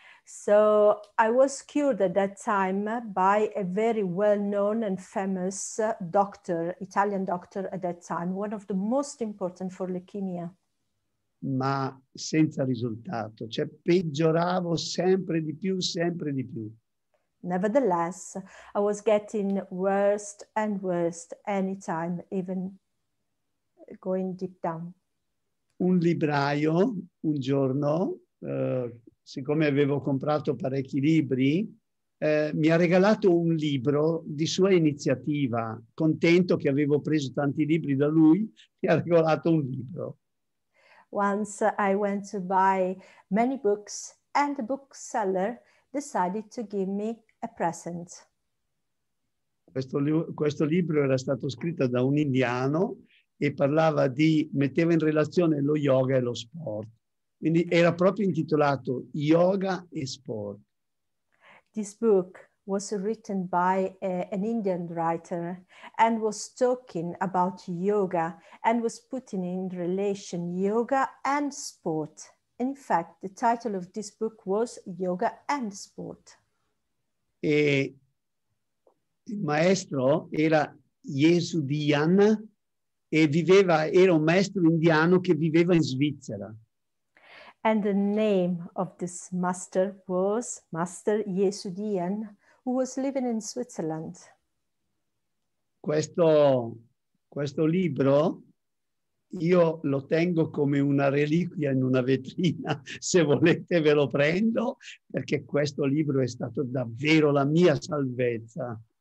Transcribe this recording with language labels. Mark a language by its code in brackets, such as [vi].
[en] So I was cured at that time by a very well-known and famous doctor, Italian doctor at that time, one of the most important for leukemia. [it] Ma senza risultato, cioè peggioravo sempre di più, sempre di più. [en] Nevertheless, I was getting worse and worse anytime, even going deep down. [it] Un libraio, un giorno, siccome avevo comprato parecchi libri, mi ha regalato un libro di sua iniziativa, contento che avevo preso tanti libri da lui, mi ha regalato un libro. [en] Once I went to buy many books and the bookseller decided to give me a present. [it] Questo libro era stato scritto da un indiano e metteva in relazione lo yoga e lo sport. Quindi era proprio intitolato Yoga e Sport. [en] This book was written by an Indian writer and was talking about yoga and was putting in relation yoga and sport. In fact, the title of this book was Yoga and Sport. [it] E il maestro era Yesudian e era un maestro indiano che viveva in Svizzera. [en] And the name of this master was Master Yesudian, who was living in Switzerland. [it] Questo libro io lo tengo come una reliquia in una vetrina, se volete ve lo prendo, perché questo libro è stato davvero la mia salvezza.